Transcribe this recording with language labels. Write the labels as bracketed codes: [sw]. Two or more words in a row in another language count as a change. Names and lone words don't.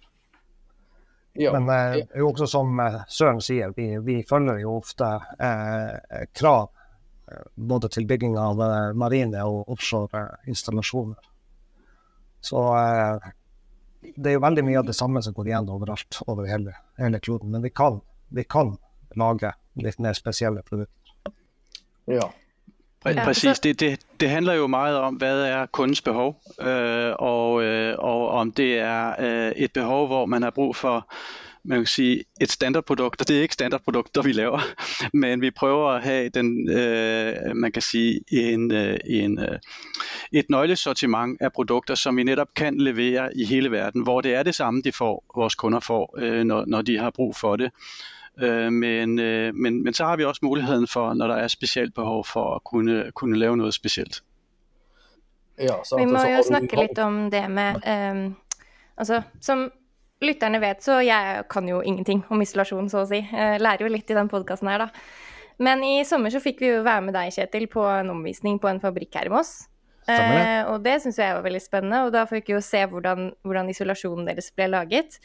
[no] Men det er jo også som Søren sier, vi følger jo ofte krav både til bygging av marine og offshore installasjoner. Så det er jo veldig mye av det samme som går igjen overalt, over hele kloden, men vi kan lage litt mer spesielle produkter. Ja. [da] Præcis, det handler jo meget om, hvad er kundens behov, og om det er et behov, hvor man har brug for, man kan sige, et standardprodukt, og det er ikke standardprodukter, vi laver, men vi prøver at have man kan sige, et nøglesortiment af produkter, som vi netop kan levere i hele verden, hvor det er det samme, vores kunder får, når de har brug for det. Men så har vi også muligheden for, når der er specielt behov for at kunne lave noget specielt. [no] Ja, vi må jo snakke litt om det med altså, som lytterne vet, så jeg kan jo ingenting om isolasjon, så å si. Jeg lærer jo litt i den podcasten her, da. Men i sommer så fikk vi jo være med deg, Kjetil, på en omvisning på en fabrikk her i Moss. Og det synes jeg var veldig spennende, og da fikk vi jo se hvordan isolasjonen deres ble laget.